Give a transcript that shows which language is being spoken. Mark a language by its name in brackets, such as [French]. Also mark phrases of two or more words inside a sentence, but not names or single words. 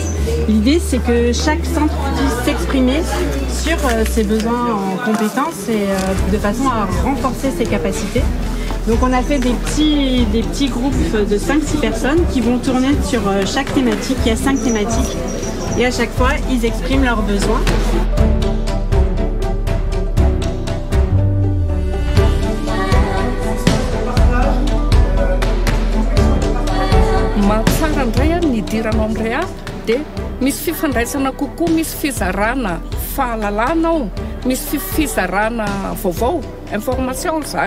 [French] L'idée c'est que chaque centre puisse s'exprimer sur ses besoins en compétences et de façon à renforcer ses capacités. Donc on a fait des petits groupes de 5-6 personnes qui vont tourner sur chaque thématique. Il y a 5 thématiques et à chaque fois ils expriment leurs besoins. [Malagasy] Mahatsara indray ny idirana amin'ny REAP dia misy fifandraisana kokoa, misy fizarana fahalalana ao, misy fizarana vaovao, information zany.